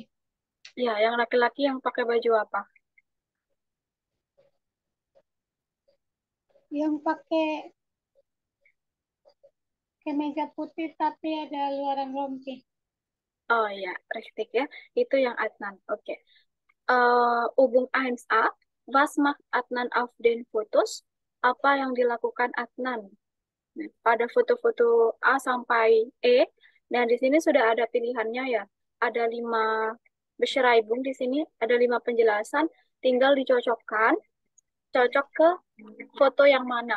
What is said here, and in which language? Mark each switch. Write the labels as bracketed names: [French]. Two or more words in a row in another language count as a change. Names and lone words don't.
[Indonesian] Ya, yang laki-laki yang pakai baju apa? Yang pakai kemeja putih tapi ada luaran rompi. Oh ya, richtig ya. Itu yang Adnan. Oke. [German] Übung 1a, was macht Adnan auf den Fotos? [Indonesian] Apa yang dilakukan Adnan? Nah, pada foto-foto A sampai E, dan di sini sudah ada pilihannya ya. Ada 5 Beschreibung di sini, ada 5 penjelasan. Tinggal dicocokkan, cocok ke foto yang mana?